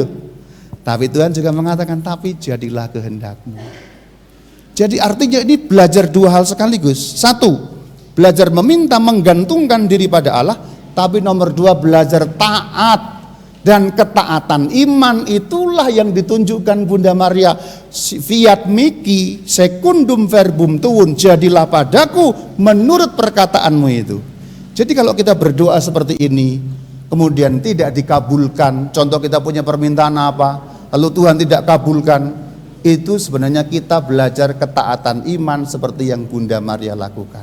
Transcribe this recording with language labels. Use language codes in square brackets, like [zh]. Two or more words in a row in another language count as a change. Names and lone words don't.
[id] Tapi Tuhan juga mengatakan, tapi jadilah kehendakmu. Jadi artinya ini belajar dua hal sekaligus. Satu, belajar meminta menggantungkan diri pada Allah. Tapi nomor dua, belajar taat. Dan ketaatan iman itulah yang ditunjukkan Bunda Maria. [la] Fiat mihi secundum verbum tuum, [id] jadilah padaku menurut perkataanmu itu. Jadi kalau kita berdoa seperti ini, kemudian tidak dikabulkan, contoh kita punya permintaan apa, lalu Tuhan tidak kabulkan, itu sebenarnya kita belajar ketaatan iman seperti yang Bunda Maria lakukan.